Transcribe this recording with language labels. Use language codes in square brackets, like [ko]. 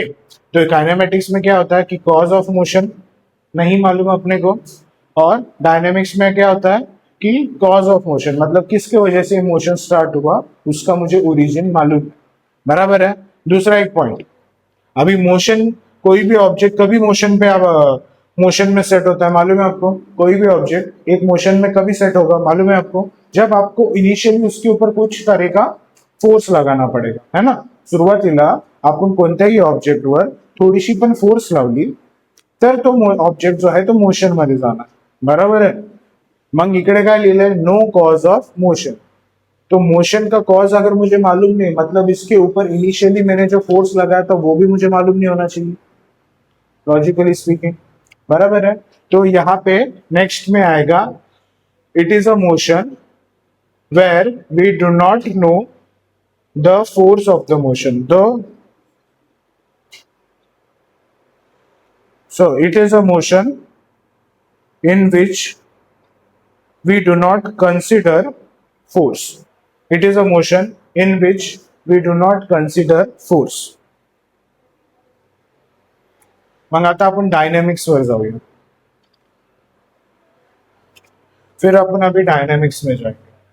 [hi] तो काइनेमेटिक्स में क्या होता है कि कॉज ऑफ मोशन नहीं मालूम अपने को, और डायनेमिक्स में क्या होता है कि कॉज ऑफ मोशन मतलब किसके वजह से मोशन स्टार्ट हुआ उसका मुझे ओरिजिन मालूम है. बराबर है. दूसरा एक पॉइंट, अभी मोशन, कोई भी ऑब्जेक्ट कभी मोशन पे मोशन में सेट होता है मालूम है आपको. कोई भी ऑब्जेक्ट एक मोशन में कभी सेट होगा मालूम है आपको, जब आपको इनिशियली उसके ऊपर कुछ तरह का फोर्स लगाना पडेगा, है ना. [mr] सुरुवातीला आपण कोणत्याही ऑब्जेक्टवर थोडीशी पण फोर्स लावली तर तो ऑब्जेक्ट जो आहे तो मोशन मध्ये जाणार. बरोबर आहे. मग इकडे काय लिहिलंय? [en] No cause of motion. [hi] तो मोशन का कॉज अगर मुझे मालूम नहीं, मतलब इसके ऊपर इनिशियली मैंने जो फोर्स लगाया था वो भी मुझे मालूम नहीं होना चाहिए, [en] Logically speaking. [hi] बराबर है. तो यहां पे नेक्स्ट में आएगा [en] It is a motion where we do not know the force of the motion. So it is a motion in which we do not consider force. It is a motion in which we do not consider force. [mr] मग आता आपण dynamics वर जाऊया. [hi] फिर अपन अभी dynamics में जाएंगे.